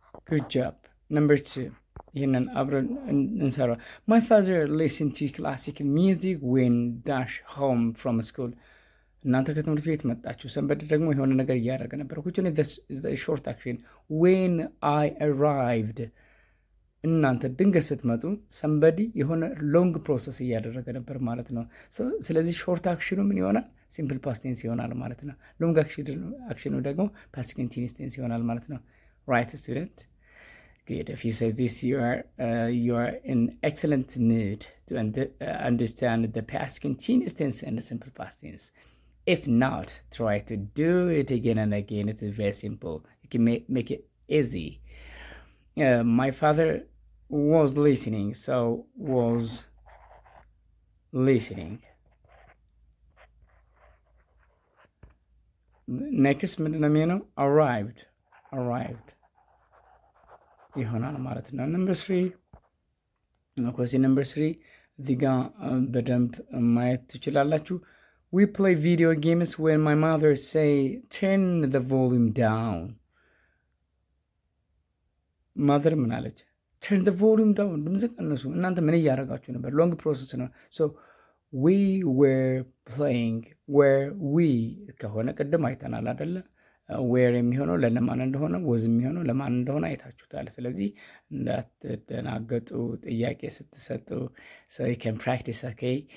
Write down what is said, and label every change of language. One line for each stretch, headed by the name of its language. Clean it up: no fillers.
English: good job number 2
Amharic: ይሄንን አብረን እንሰራ
English: my father listened to classical music when dash home from school
Amharic: እናንተ ከትምህርት ቤት መጣችሁ ሰንበድ ደግሞ የሆነ ነገር እያደረገ ነበር
English: which is the short action when I arrived
Amharic: እናንተ ድንገት ስትመጡ ሰንበዲ የሆነ ሎንግ ፕሮሰስ እያደረገ ነበር ማለት ነው። ስለዚህ ሾርት አክሽኑ ምን ይሆናል? ሲምፕል ፓስት ቴንስ ይሆናል ማለት ነው። ሎንግ አክሽኑ ደግሞ ፓስት ኮንቲኒዩስ ቴንስ ይሆናል ማለት ነው።
English: right student good. if you say this you are in excellent mood to understand the past continuous tense and the simple past tense. If not, try to do it again and again. It is very simple. You can make it easy. My father was listening, so was listening. Next arrived
Amharic: ይሆናል ማለት ነው።
English: number 3 question number 3
Amharic: እዚህ ጋር በደንብ ማየት ትችላላችሁ።
English: we play video games when my mother say turn the volume down.
Amharic: mother ምን አለች?
English: turn the volume down
Amharic: ድምጽ ቀንሱ። እናንተ ምን እያደረጋችሁ ነበር? ሎንግ ፕሮሰስ ነው።
English: so we were playing where we
Amharic: ከሆነ ቅድም አይተናል አይደለ? where የሚሆነው ለማን እንደሆነ was የሚሆነው ለማን እንደሆነ አይታችሁታል። ስለዚህ እንዳትደናገጡ ጥያቄ ስትሰጡ
English: so you can practice okay.